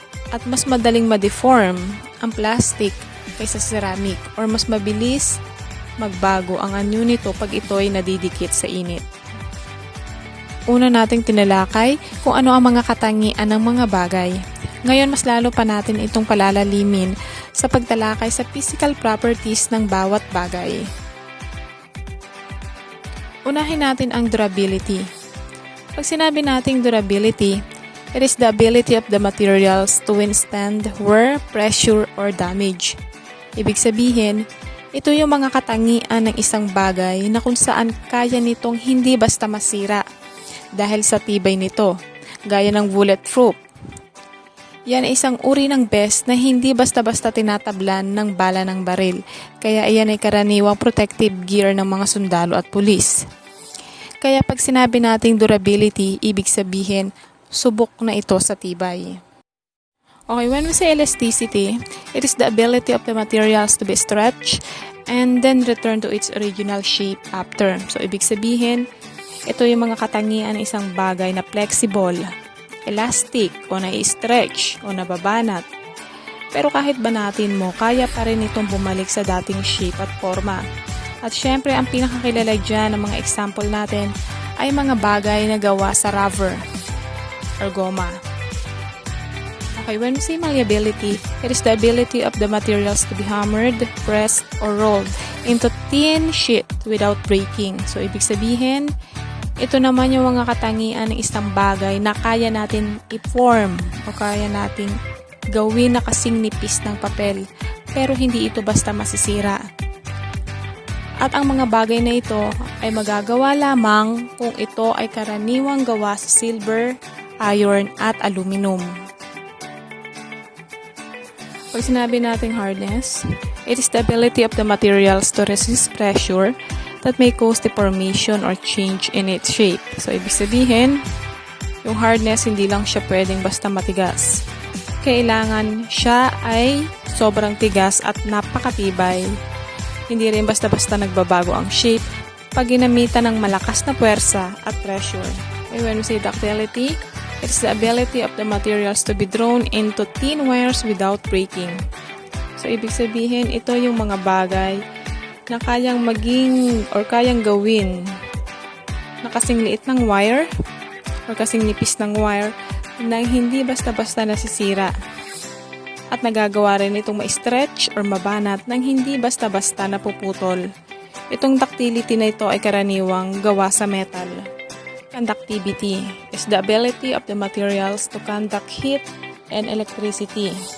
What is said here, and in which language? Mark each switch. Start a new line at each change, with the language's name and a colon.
Filipino: At mas madaling ma-deform ang plastic kaysa sa ceramic or mas mabilis magbago ang anyo nito pag ito ay nadidikit sa init. Una nating tinalakay kung ano ang mga katangian ng mga bagay. Ngayon mas lalo pa natin itong palalalimin sa pagtalakay sa physical properties ng bawat bagay. Unahin natin ang durability. Pag sinabi nating
English: durability, it is the ability of the materials to withstand wear, pressure, or damage.
Filipino: Ibig sabihin, ito yung mga katangian ng isang bagay na kung saan kaya nitong hindi basta masira dahil sa tibay nito, gaya ng bulletproof. Yan ay isang uri ng vest na hindi basta-basta tinatablan ng bala ng baril, kaya iyan ay karaniwang protective gear ng mga sundalo at pulis. Kaya pag sinabi nating durability, ibig sabihin, subok na ito sa tibay.
English: Okay, when we say elasticity, it is the ability of the materials to be stretched and then return to its original shape after.
Filipino: So, ibig sabihin, ito yung mga katangian ng isang bagay na flexible, elastic, o na-stretch, o nababanat. Pero kahit banatin mo, kaya pa rin itong bumalik sa dating shape at forma. At syempre, ang pinakakilala dyan ng mga example natin ay mga bagay na gawa sa rubber or goma.
English: Okay, when we say malleability, it is the ability of the materials to be hammered, pressed, or rolled into thin sheet without breaking.
Filipino: So, ibig sabihin, ito naman yung mga katangian ng isang bagay na kaya natin i-form o kaya natin gawin na kasing nipis ng papel, pero hindi ito basta masisira. At ang mga bagay na ito ay magagawa lamang kung ito ay karaniwang gawa sa silver, iron, at aluminum. Pag sinabi nating
English: hardness, it is the ability of the materials to resist pressure that may cause deformation or change in its shape.
Filipino: So, ibig sabihin, yung hardness hindi lang siya pwedeng basta matigas. Kailangan siya ay sobrang tigas at napakatibay. Hindi rin basta-basta nagbabago ang shape pag ginamitan ng malakas na puwersa at pressure.
English: And when we say ductility, it's the ability of the materials to be drawn into thin wires without breaking.
Filipino: So, ibig sabihin, ito yung mga bagay na kayang maging or kayang gawin na kasing liit ng wire or kasing nipis ng wire na hindi basta-basta nasisira. At nagagawa rin itong ma-stretch or mabanat nang hindi basta-basta napuputol. Itong ductility na ito ay karaniwang gawa sa metal.
English: Conductivity is the ability of the materials to conduct heat and electricity.